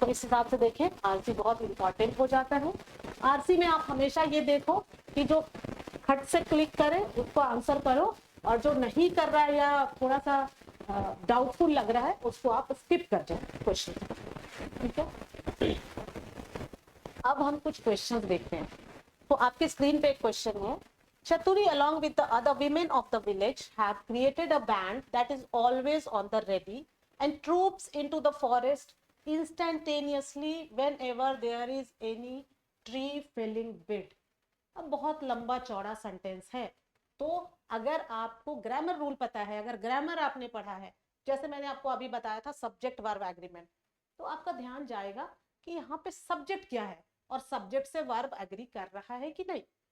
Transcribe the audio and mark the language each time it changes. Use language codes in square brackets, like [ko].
[hi] तो इस हिसाब से देखें आरसी बहुत इंपॉर्टेंट हो जाता है। आरसी में आप हमेशा ये देखो कि जो खट से क्लिक करे उसको आंसर करो और जो नहीं कर रहा है या थोड़ा सा डाउटफुल लग रहा है उसको आप स्किप कर जाए क्वेश्चन, ठीक है। अब हम कुछ क्वेश्चंस देखते हैं। तो आपके स्क्रीन पे एक क्वेश्चन है, [en] Chaturi along with the other women of the village have created a band that is always on the ready and troops into the forest instantaneously whenever there is any tree felling bid। [hi] अब बहुत लंबा चौड़ा sentence है, तो अगर आपको grammar rule पता है, अगर ग्रामर आपने पढ़ा है, जैसे मैंने आपको अभी बताया था सब्जेक्ट वर्ब एग्रीमेंट, तो आपका ध्यान जाएगा कि यहाँ पे सब्जेक्ट क्या है और सब्जेक्ट से वर्ब एग्री कर रहा है कि नहीं।